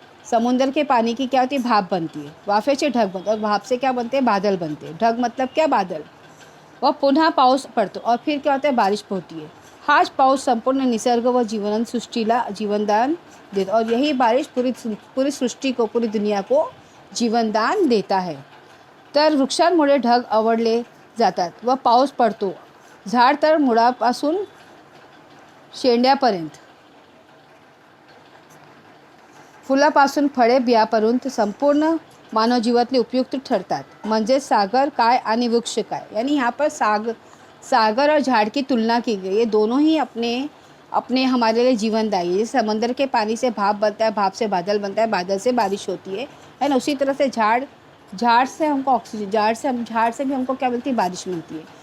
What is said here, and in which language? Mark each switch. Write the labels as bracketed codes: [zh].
[hi] समुद्र के पानी की क्या होती है, भाप बनती है, [mr] वाफेचे ढग बनते [hi] और भाप से क्या बनते हैं, बादल बनते हैं। ढग मतलब क्या, बादल। [mr] व पुन्हा पाऊस पडतो [hi] और फिर क्या होता है, बारिश होती है। [mr] हाच पाऊस संपूर्ण निसर्ग व जीवन सृष्टीला जीवनदान देता [hi] और यही बारिश पूरी सृष्टी को, पूरी दुनिया को जीवनदान देता है। [mr] तर वृक्षांमुळे ढग आवडले जातात व पाऊस पडतो। झाड तर मुळापासून शेंड्यापर्यंत, फुलापासून फळे बियापर्यंत संपूर्ण मानव जीवातले उपयुक्त ठरतात। म्हणजे सागर काय आणि वृक्ष काय, [hi] यानी यहाँ पर सागर और झाड़ की तुलना की गई। ये दोनों ही अपने अपने हमारे लिए जीवनदायी है। समंदर के पानी से भाप बनता है, भाप से बादल बनता है, बादल से बारिश होती है ना। उसी तरह से झाड़ से हमको ऑक्सीजन, झाड़ से भी हमको क्या मिलती है, बारिश मिलती है।